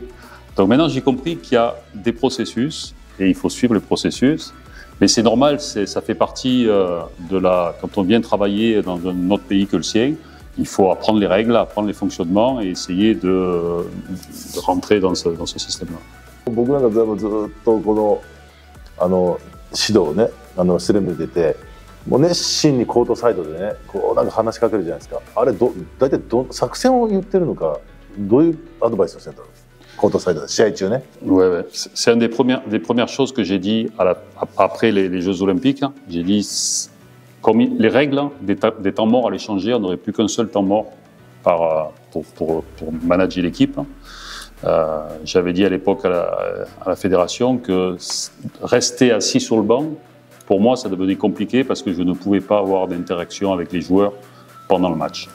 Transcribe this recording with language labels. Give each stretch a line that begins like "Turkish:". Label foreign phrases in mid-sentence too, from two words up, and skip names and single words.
French: Donc maintenant, j'ai compris qu'il y a des processus et il faut suivre le processus. Mais c'est normal, ça fait partie quand on vient travailler dans un autre pays que le sien, il faut apprendre les règles, apprendre les fonctionnements et essayer de rentrer dans ce système-là.
Japanese: 僕なんかずっとこの指導をねスレムで出て、もう熱心にコートサイドでねこうなんか話しかけるじゃないですか。あれ大体作戦を言ってるのか、どういうアドバイスをしてるんだろう。コートサイドで試合中ね。
French: Ouais. C'est une des premières choses que j'ai dit après les Jeux Olympiques. J'ai dit comme les règles des temps morts allaient changer, on n'aurait plus qu'un seul temps mort pour manager l'équipe. J'avais dit à l'époque à la fédération que rester assis sur le banc, pour moi, ça devenait compliqué parce que je ne pouvais pas avoir d'interaction avec les joueurs pendant le match.